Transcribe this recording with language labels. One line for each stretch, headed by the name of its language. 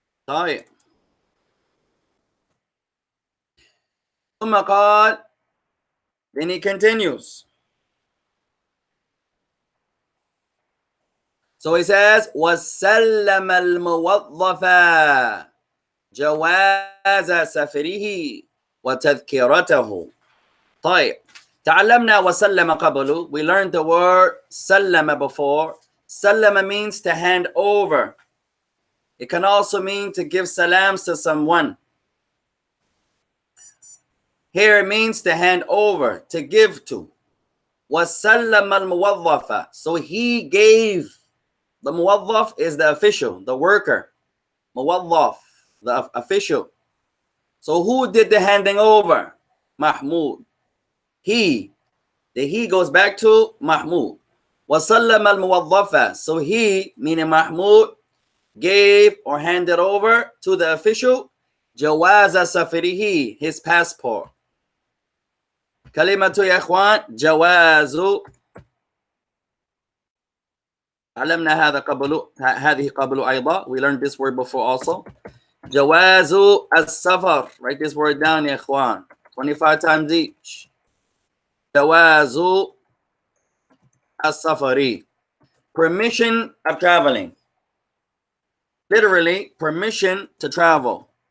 Arabic: طيب. ثم قال,
English: then he continues. So he says,
Arabic: وَسَلَّمَ الْمُوَظَّفَ جواز سفره وتذكرته. طيب. تعلمنا وسلم قبل.
English: We learned the word سلم before. سلم means to hand over. It can also mean to give salams to someone. Here it means to hand over, to give to.
Arabic: وَسَلَّمَ الْمُوَظَّفَ.
English: So he gave. The muwazzaf is the official, the worker. Muwazzaf, the official. So who did the handing over? Mahmud. He. The he goes back to Mahmud.
Arabic: وَسَلَّمَ الْمُوَظَّفَ.
English: So he, meaning Mahmud, gave or handed over to the official
Arabic: جواز سفره,
English: his passport.
Arabic: كلمة يا إخوان جواز. علمنا هذا قبل, هذه قبل أيضا.
English: We learned this word before also.
Arabic: جواز السفر.
English: Write this word down
Arabic: يا إخوان.
English: 25 times each.
Arabic: جواز السفر.
English: Permission of traveling. Literally, permission to travel.